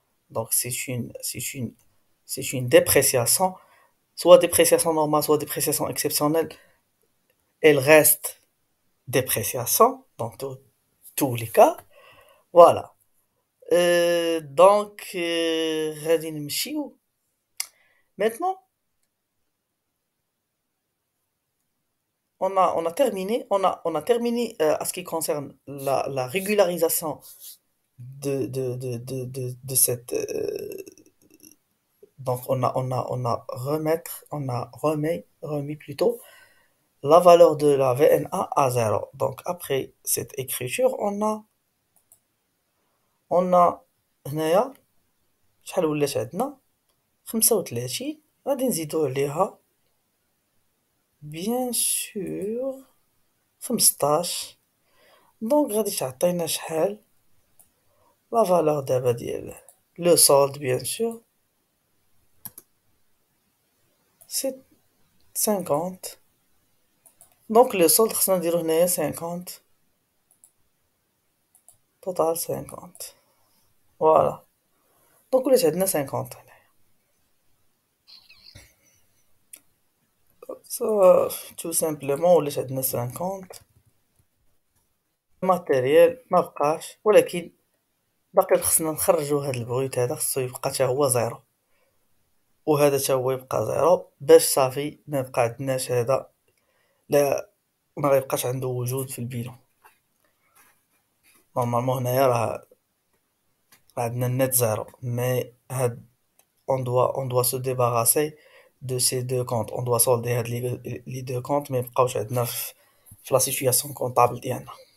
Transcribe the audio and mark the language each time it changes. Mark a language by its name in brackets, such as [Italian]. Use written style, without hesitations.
[French] Donc c'est une dépréciation, soit dépréciation normale, soit dépréciation exceptionnelle, elle reste dépréciation dans tous les cas. Voilà. Donc, [Arabic] غادي نمشيو. [French] Maintenant, on a terminé à ce qui concerne la régularisation de cette. Donc, remis plutôt la valeur de la VNA à zéro. Donc, après cette écriture, on a [Arabic] هنايا شحال ولات عندنا 35 غادي نزيدو عليها [French] bien sûr [Arabic] 15. دونك غادي تعطينا شحال لا فالور دابا ديال لو solde [French] bien sûr c'est 50. [Arabic] دونك لو solde خصنا نديرو هنايا 50 total 50. فوالا دونك ولات عندنا 50 هنا. [French] tout simplement [Arabic] ولات عندنا 50 ماتيريال ما بقاش، ولكن باقي خصنا نخرجو هاد البرويت هذا، خصو يبقى حتى هو زيرو، وهذا حتى هو يبقى زيرو باش صافي ما يبقى عندناش هذا، لا ما غيبقاش عنده وجود في البيلون. نورمالمون هنايا راه عندنا النت زيرو، مي هاد [French] on doit se débarrasser de ces deux comptes. On doit solder [Arabic] هاد [French] les deux comptes [Arabic] ما يبقاوش عندنا في لا سيتوياسيون كونطابل ديالنا.